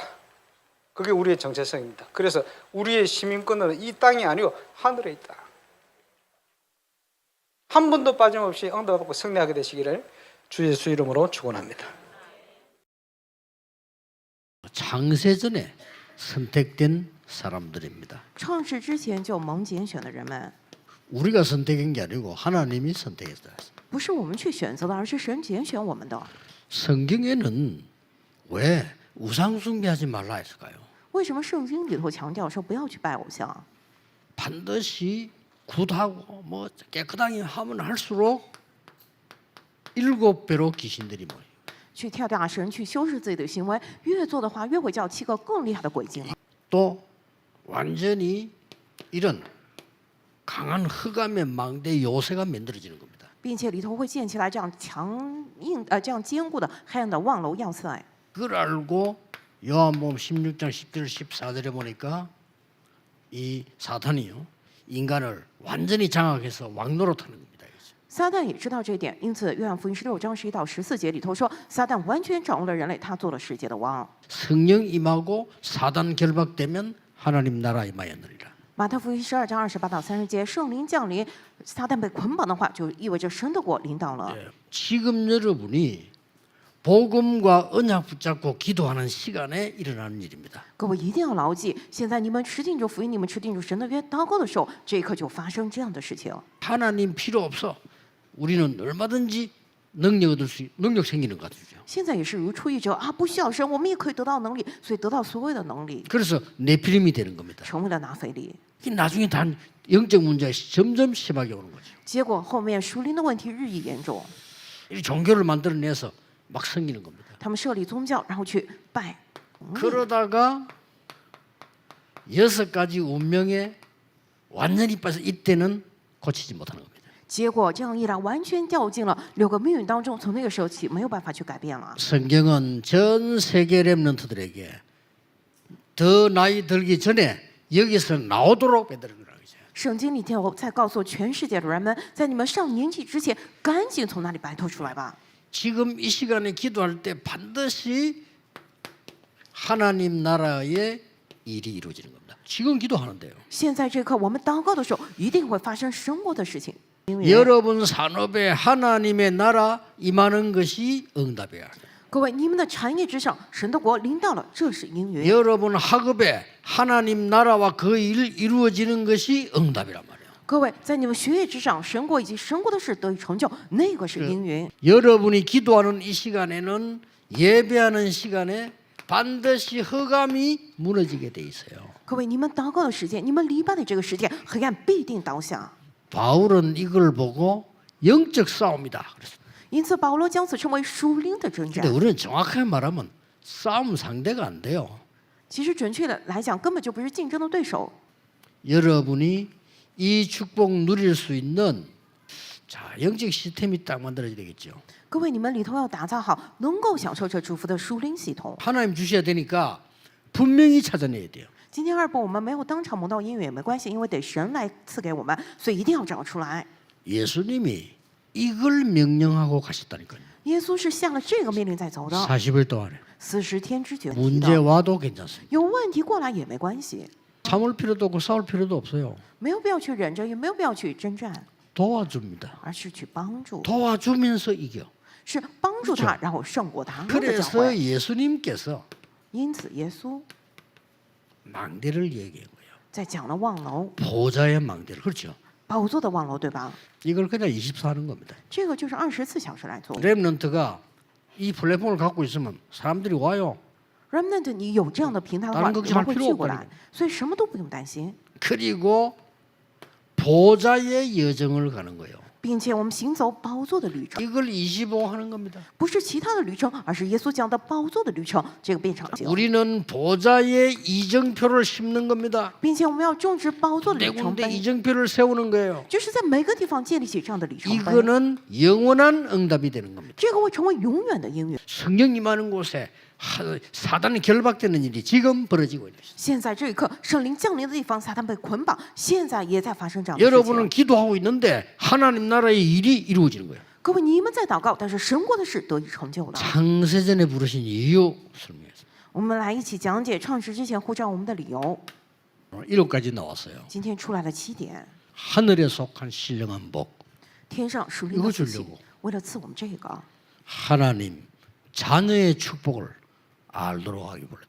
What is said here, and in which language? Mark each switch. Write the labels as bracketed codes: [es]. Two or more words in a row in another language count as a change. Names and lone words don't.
[ko] 그게 우리의 정체성입니다. 그래서 우리의 시민권은 이 땅이 아니고 하늘에 있다. 한 번도 빠짐없이 응답받고 승리하게 되시기를 주 예수 이름으로 축원합니다. 창세전에 선택된 사람들입니다. [zh] 创世之前就蒙拣选的人们， [ko] 우리가 선택한 게 아니고 하나님이 선택했다. [zh] 不是我们去选择的，而是神拣选我们的。 [ko] 성경에는 왜 우상 숭배하지 말라 했을까요? [zh] 为什么圣经里头强调说不要去拜偶像？ [ko] 반드시 굿하고 뭐 깨끗하게 하면 할수록 7배로 귀신들이 모여요. [zh] 去跳大神，去修饰自己的行为，越做的话，越会叫7个更厉害的鬼精。 [ko] 또 완전히 이런 강한 흑암의 망대 요새가 만들어지는 겁니다. [zh] 并且里头会建起来这样这样坚固的黑暗的望楼要塞。 [ko] 그걸 알고 요한복음 16장 10절 14절에 보니까 이 사탄이요 인간을 완전히 장악해서 왕노릇하는 겁니다. [zh] 撒旦也知道这一点，因此约翰福音16章11到14节里头说，撒旦完全掌握了人类，他做了世界的王。 [ko] 성령 임하고 사단 결박되면 하나님 나라 임하였느니라. [zh] 马太福音12章28到30节，圣灵降临，撒旦被捆绑的话，就意味着神的国临到了。 [ko] 지금 여러분이 복음과 언약 붙잡고 기도하는 시간에 일어나는 일입니다. [zh] 各位一定要牢记，现在你们持定住福音，你们持定住神的约，祷告的时候，这一刻就发生这样的事情。 [ko] 하나님 필요 없어. 우리는 얼마든지 능력 얻을 수 능력 생기는 것 같죠. [zh] 现在也是如出一辙啊，不需要神，我们也可以得到能力，所以得到所有的能力， [ko] 그래서 네피림이 되는 겁니다. [zh] 成为了拿腓力。 [ko] 이 나중에 다 영적 문제가 점점 심하게 오는 거죠. [zh] 结果后面属灵的问题日益严重， [ko] 이 종교를 만들어내서 막 생기는 겁니다. [zh] 他们设立宗教，然后去拜。 [ko] 그러다가 6가지 운명에 완전히 빠져 이때는 고치지 못하는 겁니다. [zh] 结果这样一来，完全掉进了6个命运当中，从那个时候起没有办法去改变了。 [ko] 성경은 전 세계 렘넌트들에게 더 나이 들기 전에 여기서 나오도록 만드는 거라고 했어요. [zh] 圣经里头在告诉全世界的人们，在你们上年纪之前，赶紧从那里摆脱出来吧。 [ko] 지금 이 시간에 기도할 때 반드시 하나님 나라의 일이 이루어지는 겁니다. 지금 기도하는데요. [zh] 现在这一刻，我们祷告的时候，一定会发生生活的事情。因为 [ko] 여러분 산업에 하나님의 나라 임하는 것이 응답이야. [zh] 各位，你们的产业之上，神的国临到了，这是应允。 [ko] 여러분 학업에 하나님 나라와 그 일 이루어지는 것이 응답이란 말이에요. [zh] 各位，在你们学业之上，神国以及神国的事得以成就，那个是应允。 [ko] 여러분이 기도하는 이 시간에는 예배하는 시간에 반드시 흑암이 무너지게 돼 있어요. [zh] 各位，你们祷告的时间，你们礼拜的这个时间，黑暗必定倒下。 [ko] 바울은 이걸 보고 영적 싸움이다 그랬어요. [zh] 因此，保罗将此称为属灵的征战 [ko] 근데 。 우리는 정확하게 말하면 싸움 상대가 안 돼요. [zh] 其实，准确的来讲，根本就不是竞争的对手。 [ko] 여러분이 이 축복 누릴 수 있는 자 영적 시스템이 딱 만들어야 되겠죠. [zh] 各位，你们里头要打造好，能够享受这祝福的属灵系统。 [ko] 하나님 주셔야 되니까 분명히 찾아내야 돼요. [zh] 今天二部我们没有当场蒙到应允也没关系，因为得神来赐给我们，所以一定要找出来。 [ko] 예수님이 이걸 명령하고 가셨다니까요. [zh] 耶稣是下了这个命令在走的， [ko] 40일 동안에 [zh] 40 天之久。 [ko] 문제 와도 괜찮습니다. [zh] 有问题过来也没关系， [ko] 참을 필요도 없고 싸울 필요도 없어요. [zh] 没有必要去忍着，也没有必要去征战， [ko] 도와줍니다. [zh] 而是去帮助， [ko] 도와주면서 이겨. [zh] 是帮助他，然后胜过他们的教 [ko] 그래서 [zh] 会。 [ko] 예수님께서 [zh] 因此，耶稣 [ko] 망대를 얘기한 거예요. [zh] 在讲了望楼， [ko] 보좌의 망대를. 그렇죠. [zh] 宝座的望楼，对吧？ [ko] 이걸 그냥 24하는 겁니다. [zh] 这个就是24小时来做。 [ko] 렘넌트가 이 플랫폼을 갖고 있으면 사람들이 와요. [zh] Remnant，你有这样的平台的话， [ko] 다른 [zh] 你 [ko] 걱정 [zh] 们 [ko] 할 [zh] 会 [ko] 필요 [zh] 聚过 [ko] 없거든요. [zh] 来，所以什么都不用担心， [ko] 그리고 보좌의 여정을 가는 거예요. [zh] 并且我们行走宝座的旅程， [ko] 이걸 25 하는 겁니다. [zh] 不是其他的旅程，而是耶稣讲的宝座的旅程，这个变成 [ko] 우리는 보좌의 이정표를 심는 겁니다. [zh] 并且我们要种植宝座的 [ko] 네 [zh] 里程 [ko] 군데 [zh] 碑， [ko] 이정표를 세우는 거예요. [zh] 就是在每个地方建立起这样的里程碑， [ko] 이거는 영원한 응답이 되는 겁니다. [zh] 这个会成为永远的应允。 [ko] 성령 임하는 곳에 사단이 결박되는 일이 지금 벌어지고 있습니다. [zh] 现在这一刻，圣灵降临的地方，撒旦被捆绑，现在也在发生这样的事 [ko] 여러분은 [zh] 情。 [ko] 기도하고 있는데 하나님 나라의 일이 이루어지는 거예요. [zh] 各位，你们在祷告，但是神国的事得以成就了。 [ko] 창세전에 부르신 이유 설명했어요. [zh] 我们来一起讲解创世之前呼召我们的理由。 [ko] 1호까지 나왔어요. [zh] 今天出来了7点， [ko] 하늘에 속한 신령한 복. [zh] 天上属灵 [ko] 이거 [zh] 的福气 [ko] 주려고 ， [zh] 为了赐我们这个， [ko] 하나님 자녀의 축복을 알도록 하기 원했다.